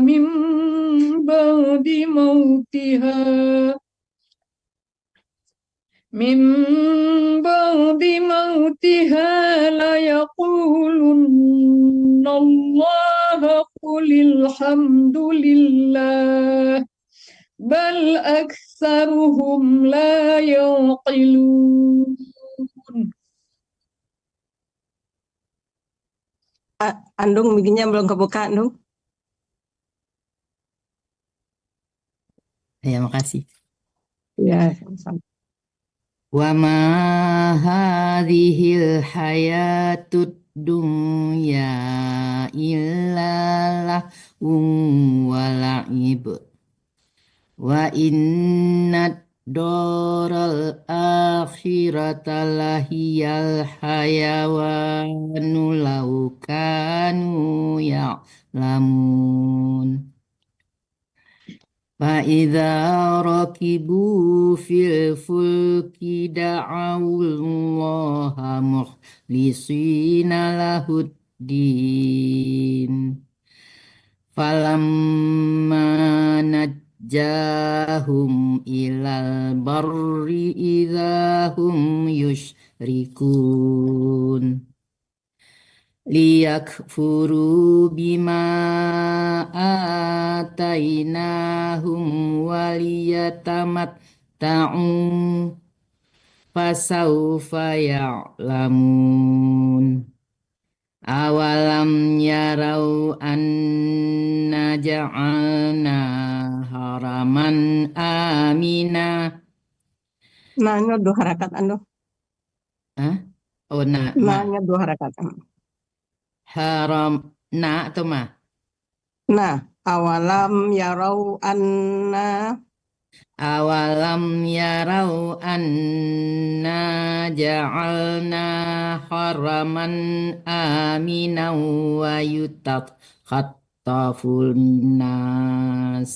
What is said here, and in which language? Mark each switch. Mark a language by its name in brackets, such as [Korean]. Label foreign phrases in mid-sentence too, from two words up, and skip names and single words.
[Arabic] بعد موتها من بعد موتها ليقولن الله قل الحمد لله بل أكثرهم لا يعقلون. [Indonesian] Andung, bikinnya belum kebuka, Andung. Ya, makasih. Ya, sama-sama. [Arabic] وما هذه الحياة الدنيا إلا لهو ولعب وإن الدار الآخرة لهي الحيوان لو كانوا يعلمون. فإذا ركبوا في الفلك دعوا الله مخلصين له الدين فلما نجاهم إلى البر إذا هم يشركون ليكفروا بما آتيناهم وليتمتعوا فسوف يعلمون أولم يروا أنا جعلنا حرما آمنا. [Indonesian] Nah, ini 2 harakat, Andung. Hah? Oh, Nah-nya 2 harakat. haram atau ma? Nah, [Arabic] أولم يروا أنا أنا جعلنا حرما آمنا ويتخطف الناس